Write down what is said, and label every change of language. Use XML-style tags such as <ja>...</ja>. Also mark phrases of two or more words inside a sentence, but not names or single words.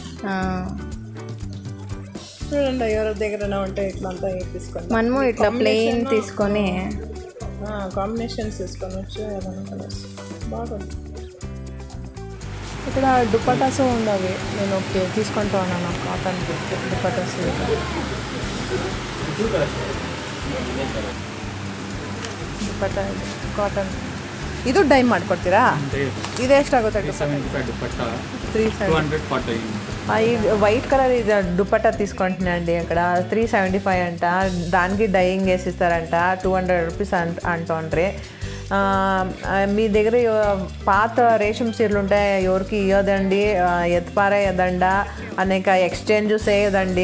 <te>చూడండి ఎవరి దగ్గర ఉంటే ఇట్లా అంతా తీసుకోండి. మనము ఇట్లా ప్లెయిన్ తీసుకొని కాంబినేషన్స్ తీసుకొని వచ్చి ఏదైనా కలర్స్ బాగుంది. ఇక్కడ దుపట్టాస్ ఉండవి, నేను ఓకే తీసుకుంటూ ఉన్నాను కాటన్ దుపట్టాస్.</te> <kn>ದುಪಟ್ಟಾ ಕಾಟನ್ ಇದು ಡೈ ಮಾಡ್ಕೊಡ್ತೀರಾ? ಇದು ಎಷ್ಟಾಗುತ್ತೆ ದುಪಟ್ಟಾ? 370.</kn> <en>white colour</en> <te>ఇది దుపట్టా తీసుకుంటున్నా అండి. ఇక్కడ 375 అంట. దానికి డైయింగ్ వేసిస్తారంట. 200 రూపీస్ అంటుండ్రి. మీ దగ్గర పాత రేషం చీరలు ఉంటే ఎవరికి ఇవ్వదండి, ఎత్తుపారేయదండ, అనేక ఎక్స్చేంజ్ చేయదండి.</te>